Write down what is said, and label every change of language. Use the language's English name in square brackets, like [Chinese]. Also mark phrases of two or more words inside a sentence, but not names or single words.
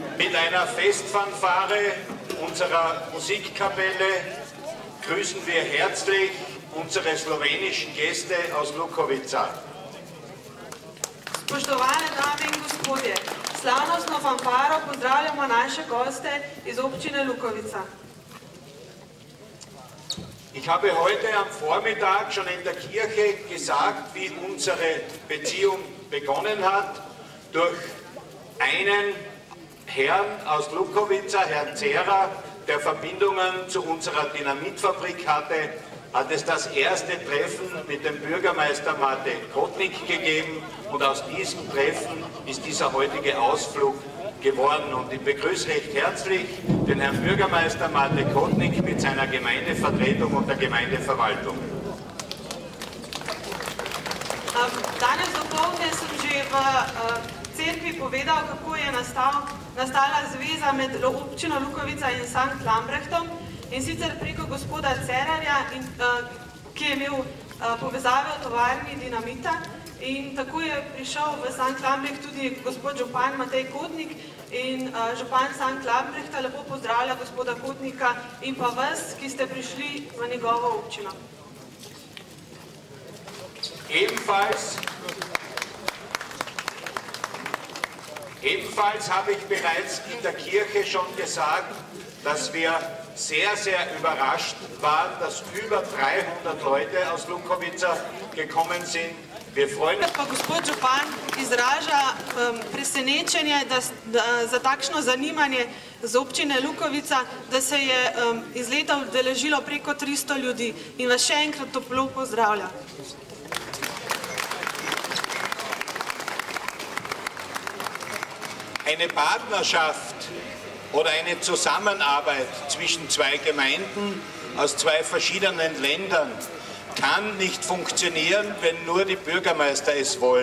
[German] Mit einer Festfanfare unserer Musikkapelle grüßen wir herzlich unsere slowenischen Gäste aus Lukovica. [Slovenian] Spoštovane dame in gospodje, slavnostno fanfaro pozdravljamo naše goste iz občine Lukovica. [German] Ich habe heute am Vormittag schon in der Kirche gesagt, wie unsere Beziehung begonnen hat, durch einen Herrn aus Lukovica, Herrn Zera, der Verbindungen zu unserer Dynamitfabrik hatte, hat es das erste Treffen mit dem Bürgermeister Mate Kotnik gegeben und aus diesem Treffen ist dieser heutige Ausflug geworden. Und ich begrüße recht herzlich den Herrn Bürgermeister Mate Kotnik mit seiner Gemeindevertretung und der Gemeindeverwaltung. [Slovenian] Danes dopoldne sem že v cerkvi povedal, kako je nastala zveza med občino Lukovica in Sankt Lambrechtom, in sicer preko gospoda Cerarja, ki je imel povezave v tovarni dinamita, in tako je prišel v Sankt Lambrecht tudi gospod župan Matej Kotnik in župan Sankt Lambrechta lepo pozdravlja gospoda Kotnika in pa vas, ki ste prišli v njegovo občino. [German] Ebenfalls habe ich bereits in der Kirche schon gesagt, dass wir sehr, sehr überrascht waren, dass über 300 Leute aus Lukovica gekommen sind. Wir freuen uns. [Slovenian] Pa gospod župan izraža presenečenje za takšno zanimanje z občine Lukovica, da se je iz leta udeležilo preko 300 ljudi in vas še enkrat toplo pozdravlja. [German] Eine Partnerschaft oder eine Zusammenarbeit zwischen zwei Gemeinden aus zwei verschiedenen Ländern kann nicht funktionieren, wenn nur die Bürgermeister es wollen.